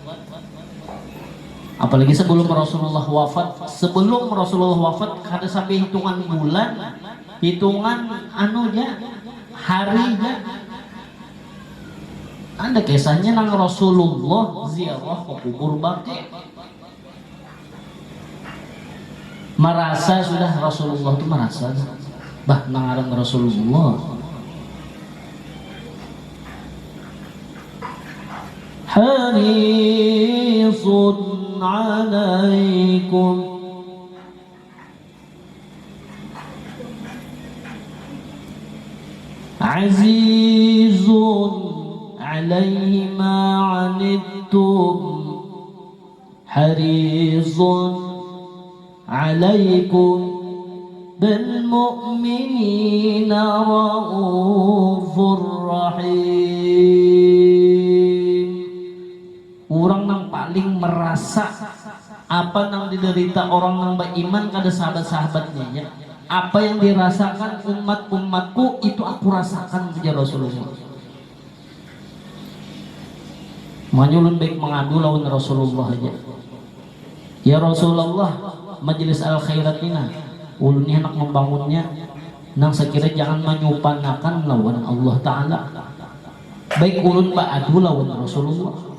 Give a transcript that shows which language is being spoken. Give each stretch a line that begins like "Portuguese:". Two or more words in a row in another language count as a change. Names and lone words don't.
Banjar: Apalagi sebelum Rasulullah wafat, kada sampai hitungan bulan, hitungan harinya. Ada kisahnya nang Rasulullah ziarah ke kubur Baqi'. Merasa sudah Rasulullah itu merasa bah nangaran Rasulullah.
Arabic: حريص عليكم عزيز عليه ما عنتم حريص عليكم بالمؤمنين رؤوف رحيم.
Banjar: Orang yang paling merasa apa yang diderita orang yang beriman kada sahabat-sahabatnya ya. Apa yang dirasakan umat-umatku itu aku rasakan kepada Rasulullah. Manyulun baik mengadu lawan Rasulullah aja. Ya Rasulullah, majelis al khairatina ulun ini hendak membangunnya nang sekira jangan menyupanakan lawan Allah Ta'ala. Baik ulun ba'adu lawan Rasulullah.